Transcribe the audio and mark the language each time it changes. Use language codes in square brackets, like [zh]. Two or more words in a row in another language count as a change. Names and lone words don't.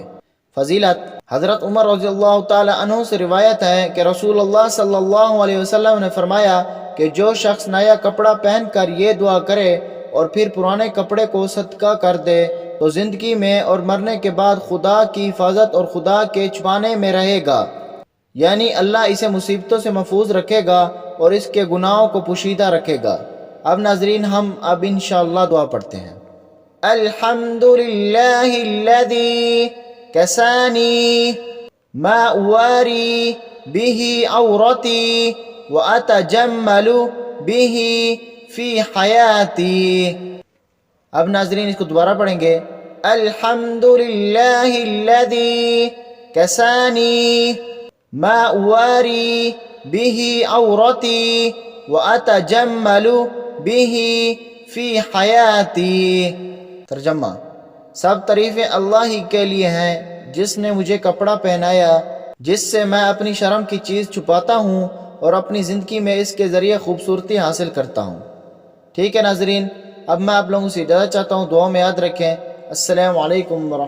[ur] فضیلت: حضرت عمر [ar] رضی اللہ تعالی عنہ [ur] سے روایت ہے کہ رسول اللہ [ar] صلی اللہ علیہ وسلم [ur] نے فرمایا کہ جو شخص نیا کپڑا پہن کر یہ دعا کرے اور پھر پرانے کپڑے کو صدقہ کر دے تو زندگی میں اور مرنے کے بعد خدا کی حفاظت اور خدا کے چھپانے میں رہے گا، یعنی اللہ اسے مصیبتوں سے محفوظ رکھے گا اور اس کے گناہوں کو پوشیدہ رکھے گا۔ اب ناظرین، ہم اب انشاءاللہ دعا پڑھتے ہیں۔ [ar] الحمدللہ الذی کسانی ما اواری به عورتی واتجمل به فی حیاتی۔ [ur] اب ناظرین اس کو دوبارہ پڑھیں گے۔ [ar] الحمدللہ الذی کسانی ما اواری به عورتی واتجمل به فی حیاتی۔ [ur] ترجمہ: سب تعریفیں اللہ ہی کے لیے ہیں جس نے مجھے کپڑا پہنایا جس سے میں اپنی شرم کی چیز چھپاتا ہوں اور اپنی زندگی میں اس کے ذریعے خوبصورتی حاصل کرتا ہوں۔ ٹھیک ہے ناظرین، اب میں آپ لوگوں سے اجازت چاہتا ہوں، دعا میں یاد رکھیں۔